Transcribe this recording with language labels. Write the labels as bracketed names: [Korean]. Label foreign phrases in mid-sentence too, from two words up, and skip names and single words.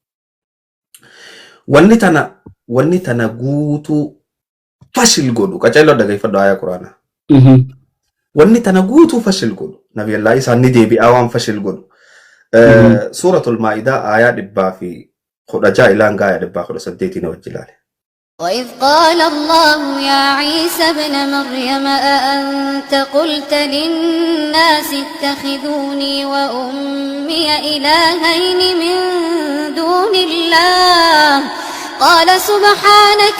[Oromo] wanni tana guutuu fashil godhu qaceelloo dhageeffadhu aayaa quraanaa wanni tana guutuu fashil godhu nabiyallaa Ciisaan ni deebi'aa waan fashil godhu suuratul maa'idaa aayaa 116 ilaa hanga aayaa 118 wajjilaale [Arabic] وإذ قال الله يا عيسى ابن مريم أأنت قلت للناس اتخذوني وأمي إلهين من دون الله قال سبحانك